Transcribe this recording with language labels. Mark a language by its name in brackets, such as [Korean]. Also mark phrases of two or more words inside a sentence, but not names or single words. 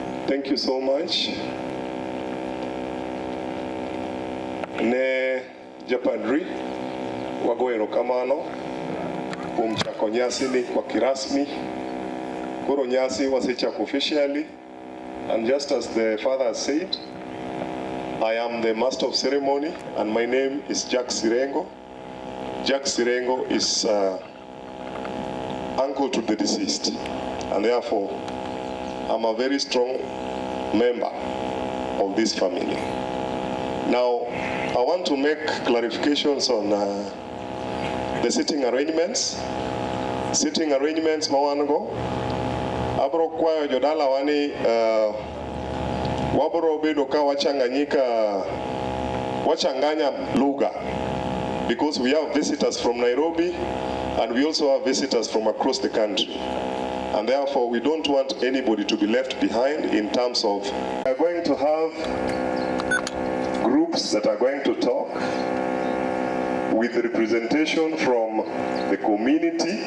[English] Thank you so much. [Luo (Kenya and Tanzania)] Ne japadri wago erokamano kuom chako nyasi ni kwa kirasmi. Koro nyasi wasechako [English] officially, and just as the father has said, I am the master of ceremony and my name is Jack Sirengo. Jack Sirengo is uncle to the deceased, and therefore I'm a very strong member of this family. Now, I want to make clarifications on the sitting arrangements. Sitting arrangements [Luo (Kenya and Tanzania)] mawanago. Abro kwayo jodala wani wabro bedo ka wachanganya lugha, [English] because we have visitors from Nairobi and we also have visitors from across the country. And therefore, we don't want anybody to be left behind in terms of... We are going to have groups that are going to talk with representation from the community.